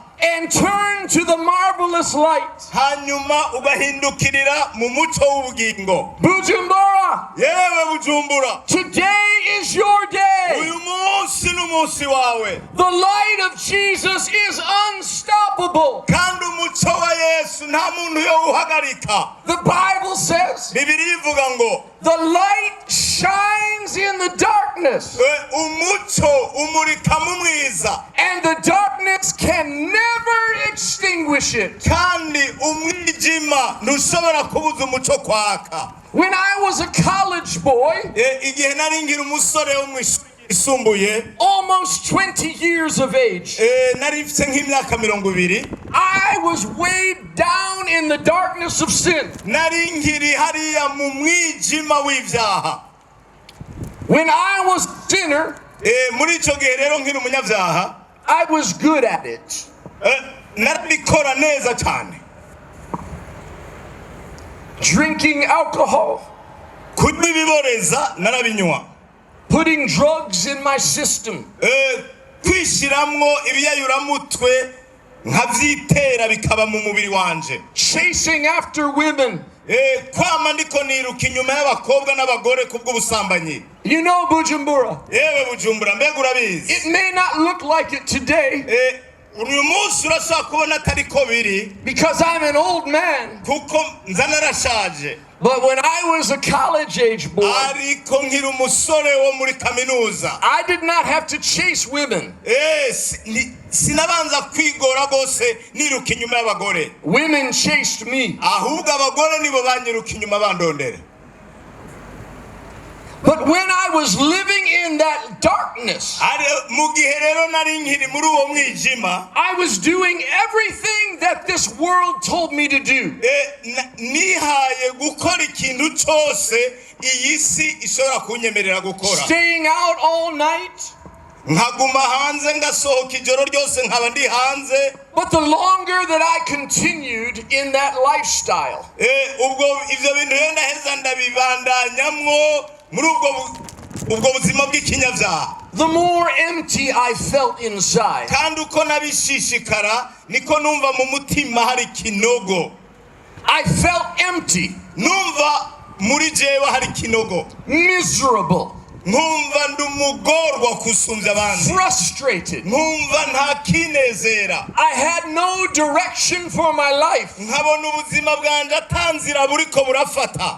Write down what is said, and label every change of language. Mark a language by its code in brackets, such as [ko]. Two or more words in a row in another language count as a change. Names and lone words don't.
[en] and turn to the marvelous light. [rn] hanyuma ugahindukirira mu muco w'ubugingo. Bujumbura, yewe Bujumbura, [en] today is your day. [rn] uyu munsi n'umunsi wawe. [en] The light of Jesus is unstoppable. [rn] kandi umuco wa yesu nta muntu yowuhagarika. [en] The Bible says [rn] bibiliya ivuga ngo [en] the light shines in the darkness, [rn] umuco umurika mu mwiza, [en] and the darkness can never extinguish it. [rn] kandi umwijima ntushobora kubuza umuco kwaka. [en] When I was a college boy, [rn] igihe nari ngira umusore wo mu ishuri isumbuye, [en] almost 20 years of age, [rn] nari mfite nk'imyaka 20. [en] I was weighed down in the darkness of sin. [rn] nari nkiri hariya mu mwijima w'ivyaha. [en] When I was a sinner, [rn] muri ico gihe rero nkiri umunyavyaha, [en] I was good at it. [rn] narabikora neza cyane. [en] Drinking alcohol, [rn] kunywa ibiboreza narabinywa. [en] putting drugs in my system, [rn] kwishiramwo ibiyayuramutwe nkavyitera bikaba mu mubiri wanje. [en] chasing after women. [rn] kwama ndiko niruka inyuma y'abakobwa n'abagore kubw'ubusambanyi. [en] You know, [rn] Bujumbura, yewe Bujumbura, mbega urabizi. [en] it may not look like it today [rn] uyu munsi urashobora kubona atari ko biri [en] because I'm an old man, [rn] kuko nza narashaje. [en] But when I was a college age boy, [rn] ariko nkiri umusore wo muri kaminuza, [en] I did not have to chase women. [rn] sinabanza kwigora gose niruka inyuma y'abagore. [en] Women chased me. [rn] Ahubwo abagore nibo banyiruka inyuma bandondera. [en] But when I was living in that darkness, [rn] mu gihe rero nari nkiri muri uwo mwijima, [en] I was doing everything that this world told me to do. [rn] nihaye gukora ikintu cyose iyi si ishobora kunyemerera gukora. [en] Staying out all night. [rn] nkaguma hanze ngasohoka ijoro ryose nkaba ndi hanze. [en] But the longer that I continued in that lifestyle, [rn] ubwo ivyo bintu rero ndaheza ndabibandanyamwo muri ubwo buzima bw'ikinyabyaha, [en] the more empty I felt inside. [rn] kandi uko nabishishikara niko numva mu mutima hari kinogo. [en] I felt empty, [rn] numva muri jewe hari kinogo, [en] miserable, [rn] nkumva ndumugorwa kusumbya abandi, [en] frustrated. [rn] nkumva nta kinezera. [en] I had no direction for my life. [rn] nkabona ubuzima bwanje atanzira buriko burafata.